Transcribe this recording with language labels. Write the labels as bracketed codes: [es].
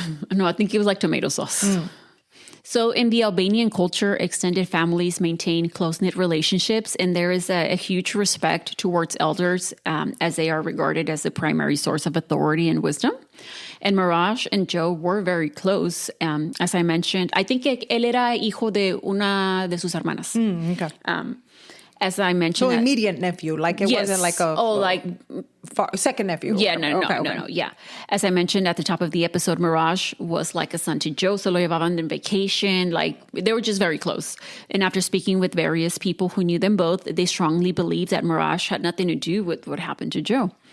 [en] No, I think it was like tomato sauce. So in the Albanian culture, extended families maintain close-knit relationships, and there is a huge respect towards elders as they are regarded as the primary source of authority and wisdom. And Marash and Joe were very close. As I mentioned, I think [es] él era hijo de una de sus hermanas. [en] Okay. As I mentioned. So immediate nephew, like it wasn't like a second nephew. Yeah, no. Yeah. As I mentioned at the top of the episode, Marash was like a son to Joe, so [es] lo llevaban [en] on vacation. Like they were just very close. And after speaking with various people who knew them both, they strongly believed that Marash had nothing to do with what happened to Joe.